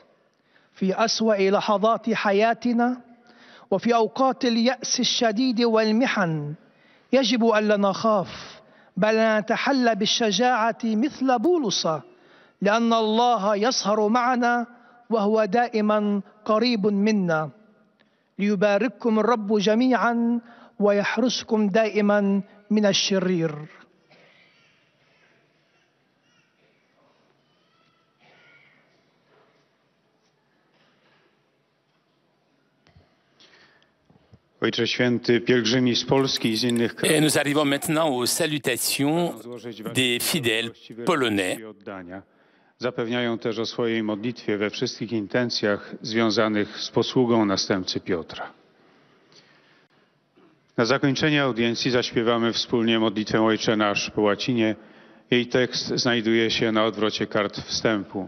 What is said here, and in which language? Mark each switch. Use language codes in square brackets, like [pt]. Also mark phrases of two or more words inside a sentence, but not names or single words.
[ar] في أسوأ لحظات حياتنا وفي أوقات اليأس الشديد والمحن يجب ألا نخاف، بل نتحلى بالشجاعة مثل بولس، لأن الله يسهر معنا وهو دائما قريب منا. ليبارككم الرب جميعا ويحرسكم دائما من الشرير. [pl] Ojcze Święty, pielgrzymi z Polski i z innych krajów. [fr] Nous arrivons maintenant aux salutations des fidèles polonais. [pl] Zapewniają też o swojej modlitwie we wszystkich intencjach związanych z posługą następcy Piotra. Na zakończenie audiencji zaśpiewamy wspólnie modlitwę Ojcze Nasz po łacinie. Jej tekst znajduje się na odwrocie kart wstępu.